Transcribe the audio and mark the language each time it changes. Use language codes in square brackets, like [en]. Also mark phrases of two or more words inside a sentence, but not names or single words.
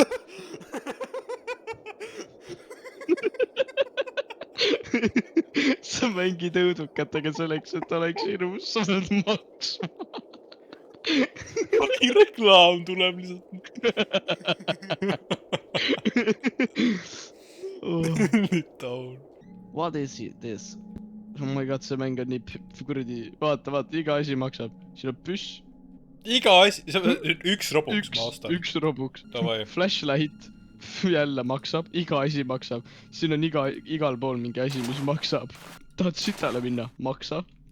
[et] Sa mängid õudukatega selleks, et oleks ilus, sa pead maksma. Fucking reklaam tuleb lihtsalt. [en] What is this? Oh my god, [et] see mäng on nii kuradi. Vaata, iga asi maksab. Siin on püss. Iga asi, üks robuks ma ostan. Üks robuks. Flashlight jälle maksab, iga asi maksab. Siin on igal pool mingi asi, mis maksab. Tahad sitale minna? Maksa.